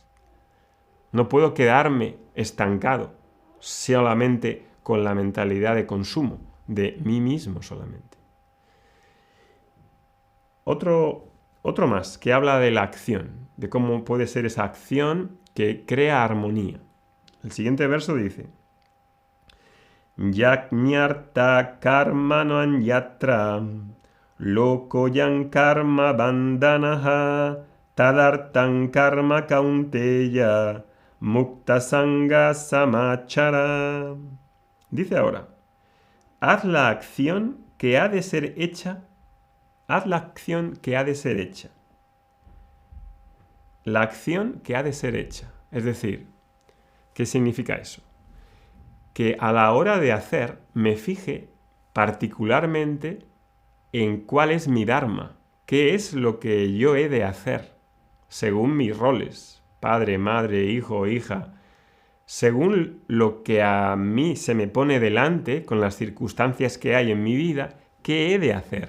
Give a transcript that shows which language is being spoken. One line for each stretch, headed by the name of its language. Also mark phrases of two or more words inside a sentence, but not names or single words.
Spanish: No puedo quedarme estancado solamente con la mentalidad de consumo, de mí mismo solamente. Otro más, que habla de la acción, de cómo puede ser esa acción que crea armonía. El siguiente verso dice:
Sanskrit: Yajñarta karmanan yatra lokoyan karma bandanaha tadartan karma kaunteya mukta sanga samachara.
Spanish: Dice ahora: haz la acción que ha de ser hecha. Haz la acción que ha de ser hecha. La acción que ha de ser hecha. Es decir, ¿qué significa eso? Que a la hora de hacer me fije particularmente en cuál es mi dharma, qué es lo que yo he de hacer, según mis roles, padre, madre, hijo, hija, según lo que a mí se me pone delante, con las circunstancias que hay en mi vida, ¿qué he de hacer?